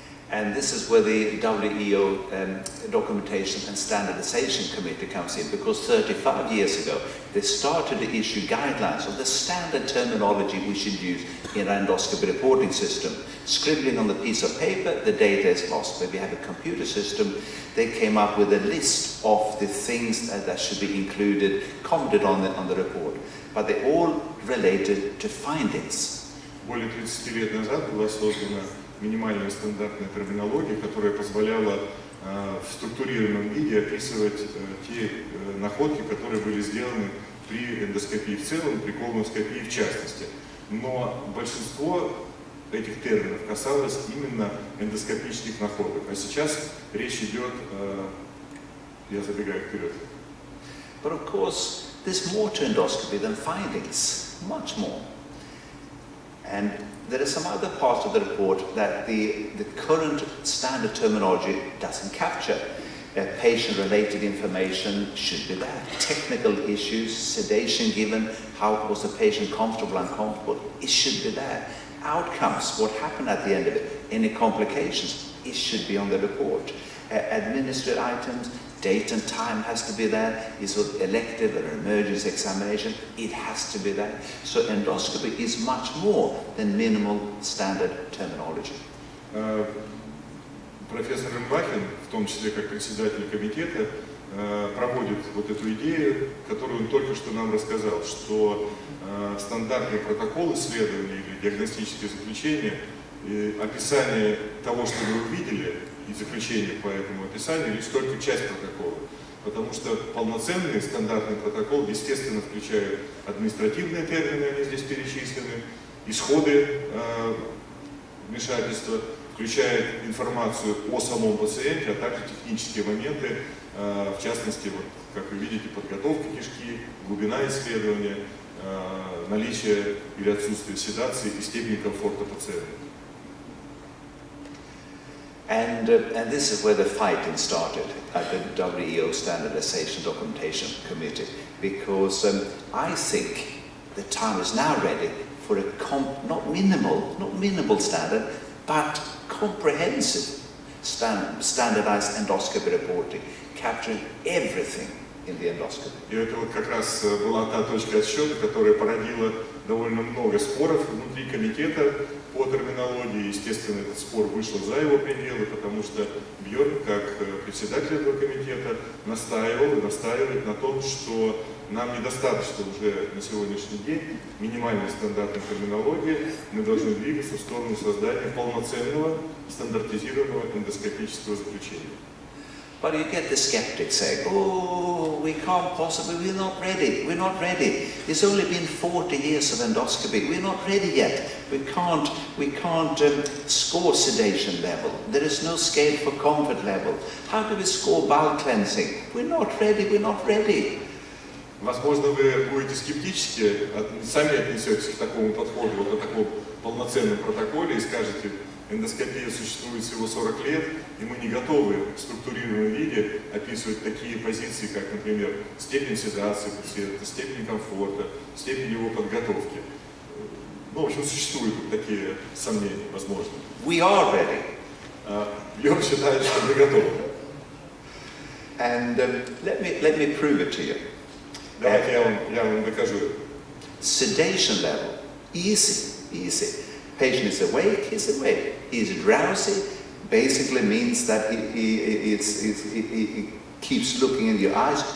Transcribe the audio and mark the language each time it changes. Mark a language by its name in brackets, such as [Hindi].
[English] And this is where the WEO Documentation and Standardization Committee comes in, because 35 years ago they started to issue guidelines of the standard terminology we should use in our endoscopy reporting system. Scribbling on the piece of paper, the data is lost. When we have a computer system, they came up with a list of the things that should be included, commented on the report, but they all related to findings. [Russian] Более 30 лет назад была создана минимальная стандартная терминология, которая позволяла в структурированном виде описывать те находки, которые были сделаны при эндоскопии в целом, при колоноскопии в частности. Но большинство этих терминов касалось именно эндоскопических находок. А сейчас речь идет, я забегаю вперед. [English] But of course, there's more to endoscopy than findings, much more. And there are some other parts of the report that the current standard terminology doesn't capture. Patient-related information should be there. Technical issues, sedation given, how was the patient comfortable, uncomfortable, it should be there. Outcomes, what happened at the end of it, any complications, it should be on the report. Administrative items, date and time has to be there. Is it elective or emergency examination? It has to be there. So endoscopy is much more than minimal standard terminology. [Russian] Профессор Rembacken, в том числе как председатель комитета, проводит вот эту идею, которую он только что нам рассказал, что стандартный протокол исследования или диагностическое заключение, описание того, что вы увидели, и заключение по этому описанию лишь только часть протокола. Потому что полноценный стандартный протокол, естественно, включает административные термины, они здесь перечислены, исходы вмешательства, включает информацию о самом пациенте, а также технические моменты, в частности, вот, как вы видите, подготовка кишки, глубина исследования, наличие или отсутствие седации и степень комфорта пациента. [English] And this is where the fighting started at the WEO Standardization Documentation Committee, because I think the time is now ready for a not minimal standard, but comprehensive standardized endoscopy reporting, capturing everything in the endoscopy. [Russian] И это вот как раз была та точка отсчета, которая породила довольно много споров внутри комитета по терминологии. Естественно, этот спор вышел за его пределы, потому что Бьорн, как председатель этого комитета, настаивал и настаивает на том, что нам недостаточно уже на сегодняшний день минимальной стандартной терминологии, мы должны двигаться в сторону создания полноценного стандартизированного эндоскопического заключения. [English] But you get the skeptics saying, oh, we can't possibly, we're not ready. It's only been 40 years of endoscopy, we're not ready yet. We can't score sedation level. There is no scale for comfort level. How do we score bowel cleansing? We're not ready. [Russian] Возможно, вы будете скептически, сами отнесетесь к такому подходу, вот о таком полноценном протоколе и скажете, эндоскопия существует всего 40 лет, и мы не готовы в структурированном виде описывать такие позиции, как, например, степень седации пациента, степень комфорта, степень его подготовки. Ну, в общем, существуют такие сомнения, возможно. [English] We are ready. [Russian] Бьорн считает, что мы готовы. [English] And let me prove it to you. [Russian] Давайте я вам докажу. [English] Sedation level, easy. Patient is awake, he's awake. He's drowsy, basically means that he keeps looking in your eyes.